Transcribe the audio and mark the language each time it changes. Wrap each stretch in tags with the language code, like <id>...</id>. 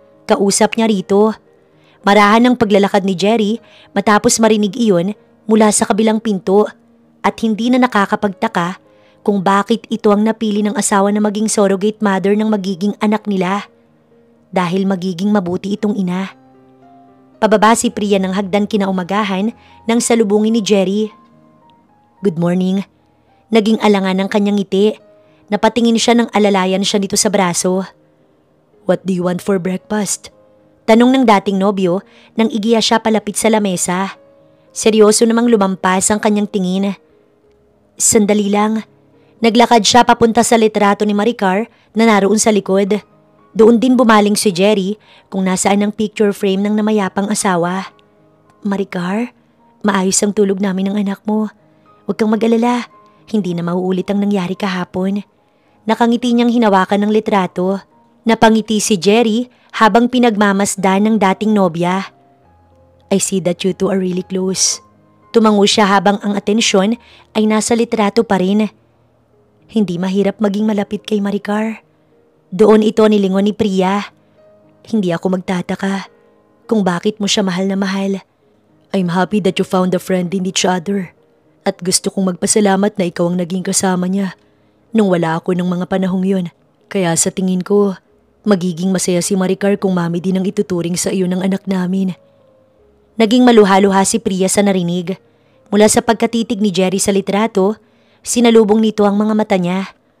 <tl>Kausap niya rito. Marahan ang paglalakad ni Jerry matapos marinig iyon mula sa kabilang pinto at hindi na nakakapagtaka kung bakit ito ang napili ng asawa na maging surrogate mother ng magiging anak nila. Dahil magiging mabuti itong ina. Pababa si Priya ng hagdan kinaumagahan nang salubungin ni Jerry.</tl> <en>Good morning.</en> <tl>Naging alangan ng kanyang ngiti. Napatingin siya ng alalayan siya nito sa braso.</tl> <en>What do you want for breakfast?</en> <tl>Tanong ng dating nobyo nang igiya siya palapit sa lamesa. Seryoso namang lumampas ang kanyang tingin. Sandali lang. Naglakad siya papunta sa litrato ni Maricar na naroon sa likod. Doon din bumaling si Jerry kung nasaan ang picture frame ng namayapang asawa. Maricar, maayos ang tulog namin ng anak mo. Huwag kang mag-alala, hindi na mauulit ang nangyari kahapon. Nakangiti niyang hinawakan ng litrato. Napangiti si Jerry habang pinagmamasdan ng dating nobya.</tl> <en>I see that you two are really close.</en> <tl>Tumango siya habang ang atensyon ay nasa litrato pa rin. Hindi mahirap maging malapit kay Maricar. Doon ito nilingon ni Priya. Hindi ako magtataka kung bakit mo siya mahal na mahal.</tl> <en>I'm happy that you found a friend in each other.</en> <tl>At gusto kong magpasalamat na ikaw ang naging kasama niya nung wala ako ng mga panahong yun. Kaya sa tingin ko, magiging masaya si Maricar kung mami din ang ituturing sa iyo ng anak namin. Naging maluha-luha si Priya sa narinig. Mula sa pagkatitig ni Jerry sa litrato, sinalubong nito ang mga mata niya.</tl>